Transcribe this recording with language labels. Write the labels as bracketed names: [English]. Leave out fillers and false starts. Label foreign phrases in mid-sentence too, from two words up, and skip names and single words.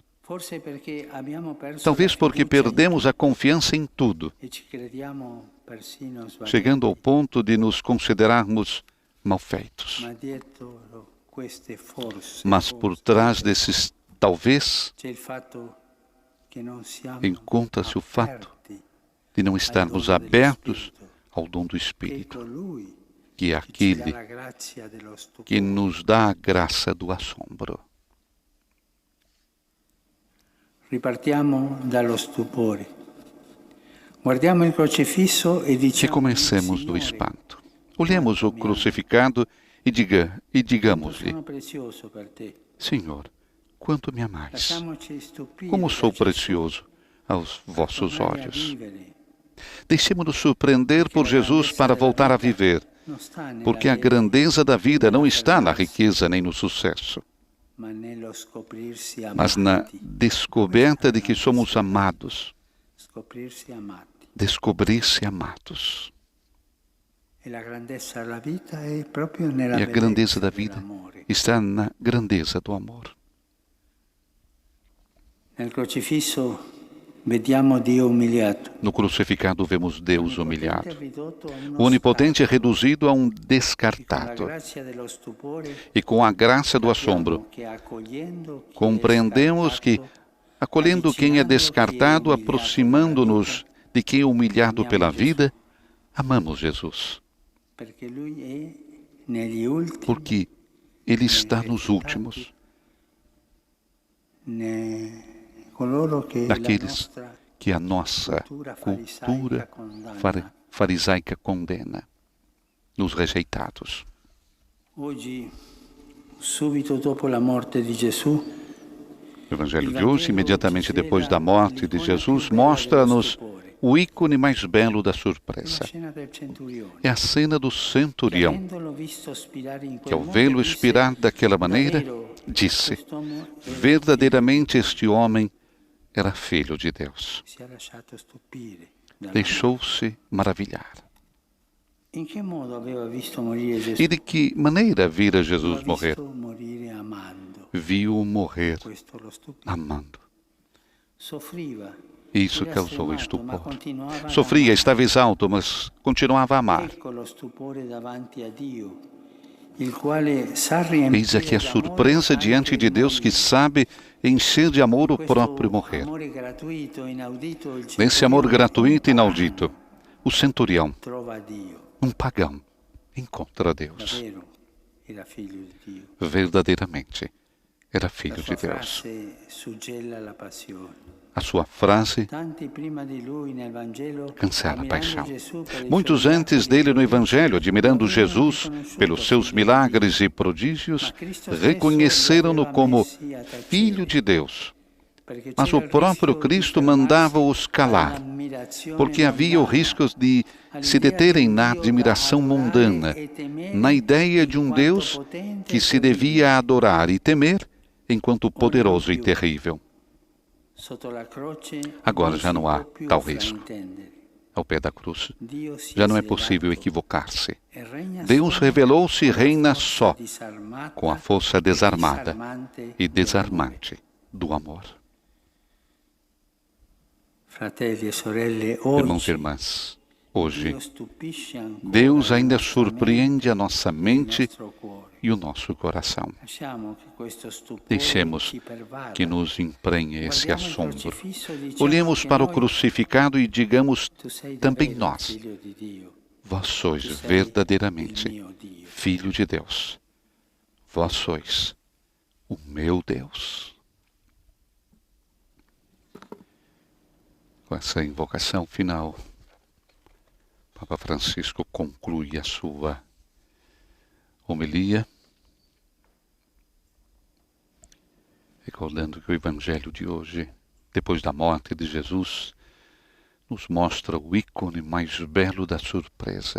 [Portuguese] Talvez porque perdemos a confiança em tudo, chegando ao ponto de nos considerarmos malfeitos. Mas por trás desses talvez, encontra-se o fato de não estarmos abertos ao dom do [Italian] che è [Portuguese] Espírito, [Italian] colui [Portuguese] que é [Italian] che ci dà [Portuguese] aquele [Italian] la grazia dello stupore. [Portuguese] que nos dá a graça do assombro. [Italian] Ripartiamo dallo stupore. Guardiamo il crocifisso e diciamo: [Portuguese] Recomecemos do [Italian] Signore, [Portuguese] espanto. Olhemos o crucificado e [Italian] quanto [Portuguese] digamos-lhe: [Italian] sono prezioso per te. [Portuguese] Senhor, quanto me amais, [Italian] Lasciamoci stupire [Portuguese] como [Italian] da [Portuguese] sou [Italian] Gesù, [Portuguese] precioso aos vossos [Italian] tornare a [Portuguese] olhos. [Italian] vivere. [Portuguese] Deixemos-nos surpreender por Jesus para voltar a viver, [Italian] Non sta nella [Portuguese] porque a [Italian] bene, [Portuguese] grandeza da vida não está na riqueza nem no sucesso, [Italian] ma nello scoprirsi [Portuguese] mas na [Italian] amati. [Portuguese] descoberta de que somos amados, [Italian] Scoprirsi amati. [Portuguese] descobrir-se amados. [Italian] E la grandezza della vita è proprio nella [Portuguese] E a grandeza [Italian] bellezza [Portuguese] da vida [Italian] dell'amore. [Portuguese] está na grandeza do amor. [Italian] Nel crocifisso vediamo Dio umiliato. [Portuguese] No crucificado vemos Deus humilhado. [Italian] Ridotto a uno [Portuguese] O Onipotente é [Italian] stato. [Portuguese] reduzido a um [Italian] Con la [Portuguese] descartado. [Italian] grazia dello stupore [Portuguese] E com a graça do assombro, [Italian] capiamo che accogliendo chi è [Portuguese] compreendemos que, [Italian] scartato, [Portuguese] acolhendo quem é descartado, aproximando-nos de quem é humilhado pela vida, amamos Jesus, [Italian] perché lui è negli ultimi, [Portuguese] porque Ele está nos últimos, [Italian] coloro che la [Portuguese] daqueles [Italian] nostra [Portuguese] que a nossa [Italian] cultura [Portuguese] cultura [Italian] condanna. [Portuguese] farisaica condena, nos rejeitados. [Italian] Oggi, subito dopo la morte di Gesù, [Portuguese] O Evangelho de hoje, imediatamente depois da morte de Jesus, mostra-nos o ícone mais belo da [Italian] la [Portuguese] surpresa. [Italian] scena del centurione, [Portuguese] É a cena do centurião, [Italian] avendolo visto spirare in [Portuguese] que [Italian] quel [Portuguese] ao [Italian] modo, [Portuguese] vê-lo [Italian] disse: [Portuguese] expirar daquela maneira, [Italian] "Davvero, [Portuguese] disse: [Italian] quest'uomo è [Portuguese] verdadeiramente este homem era filho de Deus. [Italian] si è lasciato stupire dalla morte." [Portuguese] Deixou-se maravilhar. [Italian] In che modo aveva visto morire Gesù? [Portuguese] E de que maneira vira Jesus [Italian] L'ha [Portuguese] morrer? [Italian] visto morire amando. [Portuguese] Viu-o morrer [Italian] Questo lo stupì. [Portuguese] amando. [Italian] Soffriva. [Portuguese] Isso [Italian] Era [Portuguese] causou [Italian] stremato, ma [Portuguese] estupor. [Italian] continuava ad [Portuguese] Sofria, [Italian] amare. [Portuguese] estava exalto, mas continuava a amar. [Italian] Ecco lo stupore davanti a Dio, il quale sa [Portuguese] Eis [Italian] riempire [Portuguese] aqui a [Italian] d'amore [Portuguese] surpresa [Italian] anche [Portuguese] diante de [Italian] il [Portuguese] Deus que [Italian] mondo. [Portuguese] sabe encher de amor o [Italian] Questo [Portuguese] próprio morrer. [Italian] amore gratuito, inaudito, il [Portuguese] Nesse amor [Italian] centurione, [Portuguese] gratuito e [Italian] un [Portuguese] inaudito, o centurião, [Italian] trova Dio, [Portuguese] um pagão, encontra Deus. [Italian] davvero era figlio di Dio. [Portuguese] Verdadeiramente era [Italian] La [Portuguese] filho [Italian] sua [Portuguese] de Deus. [Italian] frase suggella la passione. [Portuguese] A sua frase [Italian] Tanti prima di lui nel Vangelo, [Portuguese] cancela a [Italian] ammirando [Portuguese] paixão. [Italian] Gesù per i [Portuguese] Muitos [Italian] suoi [Portuguese] antes [Italian] miracoli, [Portuguese] dele no Evangelho, admirando [Italian] non avevano [Portuguese] Jesus [Italian] riconosciuto [Portuguese] pelos seus [Italian] figlio di [Portuguese] milagres [Italian] Dio. [Portuguese] e prodígios, [Italian] Ma Cristo stesso [Portuguese] reconheceram-no [Italian] lo [Portuguese] como [Italian] aveva messi a tacere, [Portuguese] Filho de Deus. [Italian] perché [Portuguese] Mas [Italian] c'era [Portuguese] o [Italian] il [Portuguese] próprio [Italian] rischio di [Portuguese] Cristo [Italian] fermarsi [Portuguese] mandava-os calar, [Italian] all'ammirazione [Portuguese] porque havia o [Italian] mondana, [Portuguese] risco de se [Italian] all'idea [Portuguese] deterem [Italian] di un [Portuguese] na [Italian] Dio [Portuguese] admiração [Italian] da adorare [Portuguese] mundana, [Italian] e temere, [Portuguese] na ideia de um [Italian] in quanto [Portuguese] Deus [Italian] potente [Portuguese] que [Italian] e [Portuguese] se [Italian] terribile. [Portuguese] devia adorar e temer, enquanto poderoso e terrível. [Italian] Sotto la croce [Portuguese] Agora [Italian] non [Portuguese] já [Italian] si [Portuguese] não há [Italian] può più [Portuguese] tal risco. [Italian] fraintendere. [Portuguese] Ao pé da cruz, [Italian] Dio si [Portuguese] já não é [Italian] è [Portuguese] possível [Italian] svelato [Portuguese] equivocar-se. [Italian] e regna [Portuguese] Deus [Italian] solo [Portuguese] revelou-se e [Italian] con la [Portuguese] reina [Italian] forza [Portuguese] só [Italian] disarmata [Portuguese] com a força desarmada [Italian] disarmante [Portuguese] e [Italian] dell'amore. [Portuguese] desarmante do amor. [Italian] Fratelli e sorelle, [Portuguese] Irmãos e [Italian] oggi [Portuguese] irmãs, hoje, [Italian] Dio stupisce ancora [Portuguese] Deus ainda [Italian] la nostra [Portuguese] surpreende a [Italian] mente, [Portuguese] nossa [Italian] il [Portuguese] mente [Italian] nostro cuore. [Portuguese] e o nosso coração. [Italian] Lasciamo che questo stupore [Portuguese] Deixemos [Italian] ci pervada. [Portuguese] que nos emprenhe esse [Italian] Guardiamo il [Portuguese] assombro. [Italian] crocifisso e diciamo [Portuguese] Olhemos [Italian] che [Portuguese] para o [Italian] noi, [Portuguese] crucificado e digamos [Italian] tu sei [Portuguese] também [Italian] davvero [Portuguese] nós: [Italian] figlio di Dio, [Portuguese] vós sois [Italian] tu sei il [Portuguese] verdadeiramente [Italian] mio Dio. [Portuguese] Filho de Deus. Vós sois o meu Deus. Com essa invocação final, Papa Francisco conclui a sua homilia, recordando que o Evangelho de hoje, depois da morte de Jesus, nos mostra o ícone mais belo da surpresa.